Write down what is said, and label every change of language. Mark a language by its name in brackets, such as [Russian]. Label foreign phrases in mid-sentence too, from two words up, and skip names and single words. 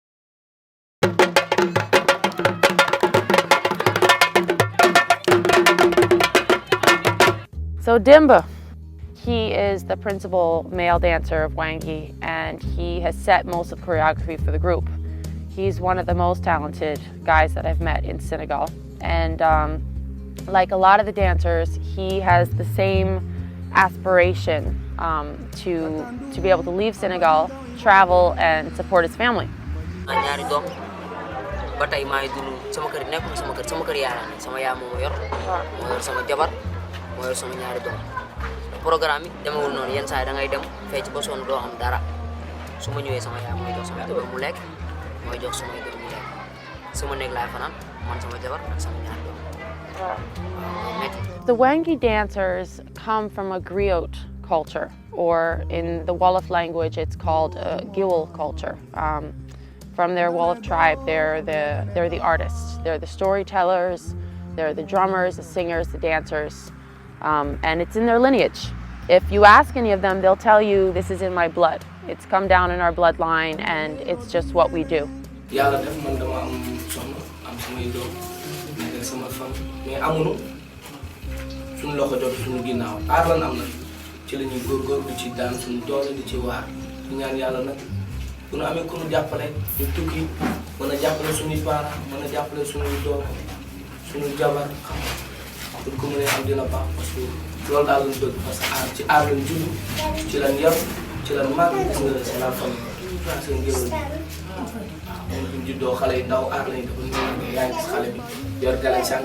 [English] So Demba, he is the principal male dancer of WaNgui, and he has set most of the choreography for the group. He's one of the most talented guys that I've met in Senegal. And like a lot of the dancers, he has the same aspiration to be able to leave Senegal, travel, and support his family. [Wolof] ñaari doom ba tey maa ngi dund sama kër nekkul sama kër yaay la sama yaay moo yor sama jabar moo yor sama ñaari doom programme yi demewul noonu yenn saa yi da ngay dem fecc ba sonn doo am dara su ma ñëwee sama yaay mooy jox sama jabar mu lekk mooy jox samay doom mu lekk sama néeg laay fanaan man sama jabar ak sama ñaari doom. [English] The WaNgui dancers come from a Griot culture, or in the Wolof language it's called a Giwal culture. From their Wolof tribe, they're the artists, they're the storytellers, they're the drummers, the singers, the dancers, and it's in their lineage. If you ask any of them, they'll tell you, this is in my blood. It's come down in our bloodline, and it's just what we do. [Wolof] Yàlla def man dama am soxna am samay doom nekk sama famille mais amuñu suñu loxo jot suñu ginnaaw aar lan am na ci la ñuy góorgóorlu di ci daan suñu doole di ci waar di ñaan yàlla nag bu ñu amee ku ñu jàppale ñu tukki mën a jàppale suñuy parents mën a jàppale suñuy doom suñuy jabar xam nga buñ ko mënee am dina baax parce que loolu daal lañ bëgg parce que aar ci aar lañ judd ci lañ yar ci lañ màgg gis nga [French] c'est la famille [Wolof] seen ngéwél buñ juddoo xale yi ndaw aar lañ dafa ñu yaa ngi gis xale bi yor galay sànq.